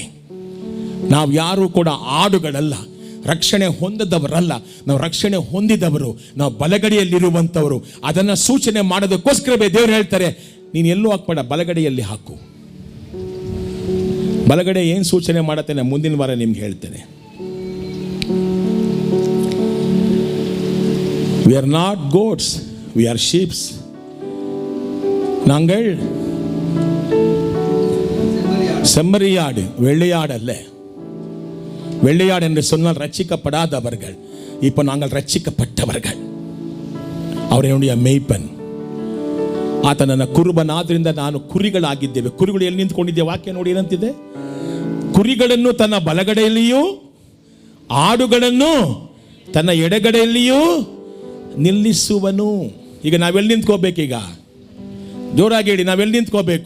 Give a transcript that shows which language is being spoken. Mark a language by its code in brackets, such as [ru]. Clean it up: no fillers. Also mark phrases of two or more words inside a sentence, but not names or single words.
[kn] ನಾವು ಯಾರು ಕೂಡ ಆಡುಗಳಲ್ಲ, ರಕ್ಷಣೆ ಹೊಂದದವರಲ್ಲ, ನಾವು ರಕ್ಷಣೆ ಹೊಂದಿದವರು, ನಾವು ಬಲಗಡೆಯಲ್ಲಿರುವಂಥವರು. ಅದನ್ನು ಸೂಚನೆ ಮಾಡೋದಕ್ಕೋಸ್ಕರವೇ ದೇವರು ಹೇಳ್ತಾರೆ, ನೀನು ಎಲ್ಲೂ ಹಾಕ್ಬೇಡ, ಬಲಗಡೆಯಲ್ಲಿ ಹಾಕು. ಬಲಗಡೆ ಏನು ಸೂಚನೆ ಮಾಡುತ್ತೆ ನಾನು ಮುಂದಿನ ವಾರ ನಿಮ್ಗೆ ಹೇಳ್ತೇನೆ. [en] We are not goats, we are sheeps. [ta] நாங்கள் செம்மறியாடு, வெள்ளையாடு அல்ல. வெள்ளையாடு என்று சொன்னால் ரட்சிக்கப்படாதவர்கள். இப்போ நாங்கள் ரட்சிக்கப்பட்டவர்கள். அவர் என்னுடைய ಮೇಯ್ಪನ್. [kn] ಆತ ನನ್ನ ಕುರುಬನಾದ್ರಿಂದ ನಾನು ಕುರಿಗಳಾಗಿದ್ದೇವೆ. ಕುರಿಗಳು ಎಲ್ಲಿ ನಿಂತ್ಕೊಂಡಿದ್ದೆ? ವಾಕ್ಯ ನೋಡಿ ಏನಂತಿದೆ? ಕುರಿಗಳನ್ನು ತನ್ನ ಬಲಗಡೆಯಲ್ಲಿಯೂ ಆಡುಗಳನ್ನು ತನ್ನ ಎಡಗಡೆಯಲ್ಲಿಯೂ ನಿಲ್ಲಿಸುವನು. ಈಗ ನಾವೆಲ್ಲಿ ನಿಂತ್ಕೋಬೇಕೀಗ? ಜೋರಾಗಿ ಹೇಳಿ, ನಾವೆಲ್ಲಿ ನಿಂತ್ಕೋಬೇಕು?